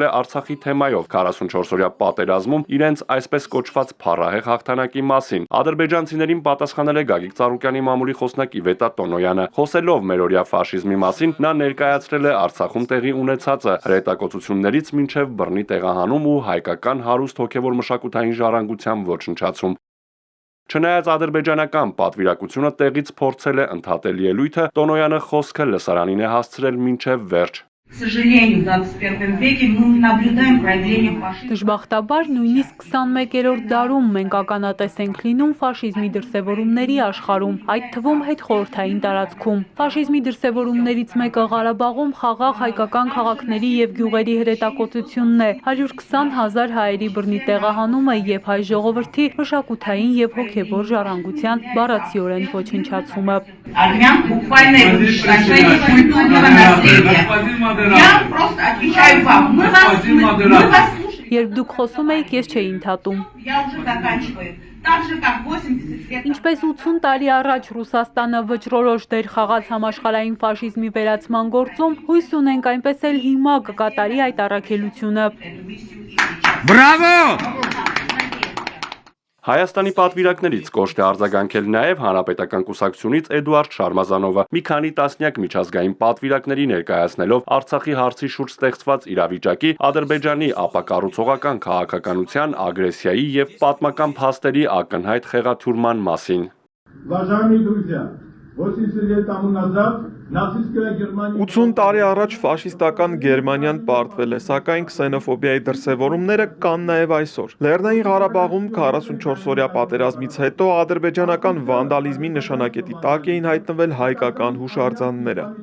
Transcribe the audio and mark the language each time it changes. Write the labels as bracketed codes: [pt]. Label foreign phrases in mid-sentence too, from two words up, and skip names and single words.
[hy] է Արցախի թեմայով 44-օրյա պատերազմում իրենց այսպես կոչված փառահեղ հաղթանակի մասին։ Ադրբեջանցիներին պատասխանել է Գագիկ Ծառուկյանի մամուլի խոսնակ Իվետա Տոնոյանը։ Խոսելով մերօրյա ֆաշիզմի մասին, նա ներկայացրել է Արցախում տեղի ունեցածը հրետակոծություններից մինչև բռնի տեղահանում ու հայկական հարուստ հոգևոր մշակութային ժառանգության ոչնչացում։ Չնայած ադրբեջանական պատվիրակությունը տեղից փորձել է ընդհատել ելույթը, Տոնոյանը խոսքը լսարանին է հասցրել մինչև վերջ։ [ru] К сожалению, в 21 веке мы наблюдаем проявление фашизма. [hy] Դժբախտաբար նույնիսկ 21-րդ դարում մենք ականատես ենք լինում ֆաշիզմի դրսևորումների աշխարհում, այդ թվում հետխորհրդային տարածքում։ Ֆաշիզմի դրսևորումներից մեկը Ղարաբաղում խաղաղ հայկական քաղաքների եւ գյուղերի հրետակոծությունն է, 120,000 հայերի բռնի տեղահանումը եւ հայ ժողովրդի մշակութային եւ հոգեվոր ժառանգության բառացիորեն ոչնչացումը։ [ru] Армян буквально уничтожение культурного наследия. Я просто отвечаю вам. Мы вас слушаем. [hy] Երբ դուք խոսում եք, ես չէի ընդհատում։ [ru] Я уже заканчиваю. Так же, как 80 лет. [hy] Ինչպես 80 տարի առաջ Ռուսաստանը վճռորոշ դեր խաղաց համաշխարհային ֆաշիզմի վերացման գործում, հույս ունենք այնպես էլ հիմա կկատարի այդ առաքելությունը։ Բրավո! Հայաստանի պատվիրակներից կոշտ է արձագանքել նաև Հանրապետական կուսակցությունից Էդուարդ Շարմազանովը, մի քանի տասնյակ միջազգային պատվիրակների ներկայացնելով Արցախի հարցի շուրջ ստեղծված իրավիճակի, Ադրբեջանի ապակառուցողական քաղաքականության, ագրեսիայի եւ պատմական փաստերի ակնհայտ խեղաթյուրման մասին։ [ru] Уважаемые друзья, 80 лет тому назад նացիստская Գերմանիա [hy] 80 տարի առաջ ֆաշիստական Գերմանիան պարտվել է, սակայն քսենոֆոբիայի դրսևորումները կան նաև այսօր։ Լեռնային Ղարաբաղում 44-օրյա պատերազմից հետո ադրբեջանական վանդալիզմի նշանակետի տակ էին հայտնվել հայկական հուշարձանները։